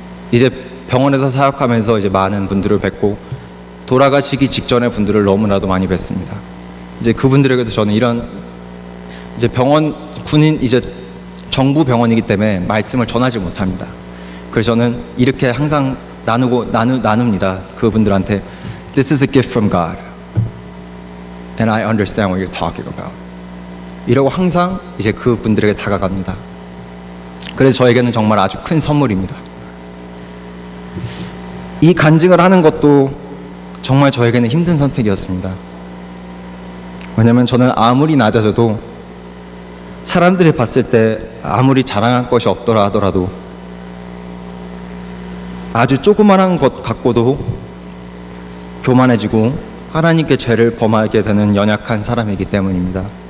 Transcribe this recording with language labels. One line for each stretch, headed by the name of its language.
Korean: 이제 병원에서 사역하면서 이제 많은 분들을 뵙고 돌아가시기 직전의 분들을 너무나도 많이 뵙습니다. 이제 그분들에게도 저는 이런 이제 병원 군인 이제 정부 병원이기 때문에 말씀을 전하지 못합니다. 그래서 저는 이렇게 항상 나눕니다. 그분들한테
English: This is a gift from God, and I understand what you're talking about.
Korean: 이러고 항상 이제 그분들에게 다가갑니다. 그래서 저에게는 정말 아주 큰 선물입니다. 이 간증을 하는 것도 정말 저에게는 힘든 선택이었습니다. 왜냐하면 저는 아무리 낮아져도 사람들이 봤을 때 아무리 자랑할 것이 없더라 하더라도 아주 조그만한 것 갖고도 교만해지고 하나님께 죄를 범하게 되는 연약한 사람이기 때문입니다.